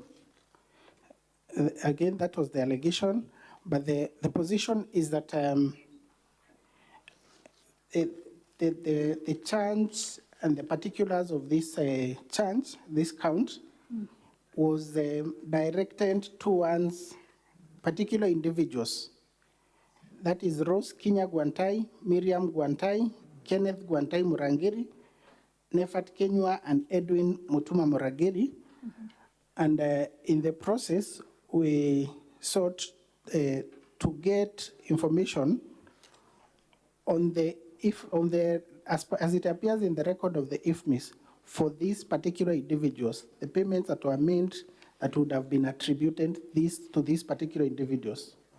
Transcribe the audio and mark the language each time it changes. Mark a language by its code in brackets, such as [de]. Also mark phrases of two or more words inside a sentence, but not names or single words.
[en] Again, that was the allegation, but the position is that the charge and the particulars of this charge, this count, was directed towards particular individuals. That is Rose Kinya Guantai, Miriam Guantai, Kenneth Guantai Murangiri, Nefat Kenyua, and Edwin Mutuma Murangiri. And in the process, we sought to get information on as it appears in the record of the IFMIS for these particular individuals, the payments that were made that would have been attributed to these particular individuals.